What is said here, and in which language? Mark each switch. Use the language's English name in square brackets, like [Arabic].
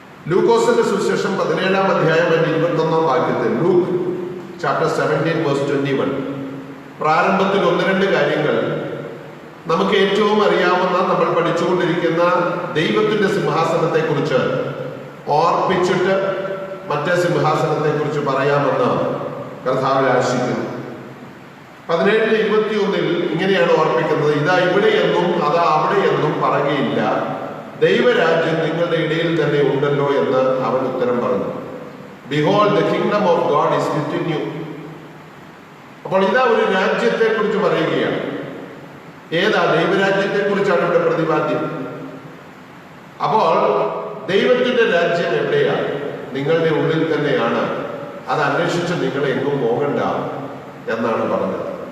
[Malayalam] ലൂക്കോസിന്റെ സുവിശേഷം 17-ാം അധ്യായം 21-ാം വാക്യത്തിൽ, ലൂക്ക് ചാപ്റ്റർ 17:21, പ്രാരംഭത്തിൽ 1-2 കാര്യങ്ങൾ നമുക്ക് ഏറ്റവും അറിയാവുന്ന, നമ്മൾ പഠിച്ചുകൊണ്ടിരിക്കുന്ന ദൈവത്തിന്റെ സിംഹാസനത്തെ കുറിച്ച് ഓർപ്പിച്ചിട്ട് മറ്റേ സിംഹാസനത്തെ കുറിച്ച് പറയാമെന്ന് കർത്താവിൽ ആശിക്കുന്നു. 17:21 ഇങ്ങനെയാണ് ഓർപ്പിക്കുന്നത്: ഇതാ ഇവിടെയെന്നും അതാ അവിടെയെന്നും പറയുകയില്ല, ദൈവരാജ്യം നിങ്ങളുടെ ഇടയിൽ തന്നെ ഉണ്ടല്ലോ എന്ന് അവൻ ഉത്തരം പറഞ്ഞു. [English] Behold, the kingdom of God is within you. [Malayalam] അപ്പോൾ ഇതാ ഒരു രാജ്യത്തെ കുറിച്ച് പറയുകയാണ്. ഏതാ? ദൈവരാജ്യത്തെ കുറിച്ചാണ് ഇവിടെ പ്രതിപാദ്യം. അപ്പോൾ ദൈവത്തിന്റെ രാജ്യം എവിടെയാണ്? നിങ്ങളുടെ ഉള്ളിൽ തന്നെയാണ്. അത് അന്വേഷിച്ച് നിങ്ങൾ എങ്ങും പോകണ്ട എന്നാണ് പറഞ്ഞത്.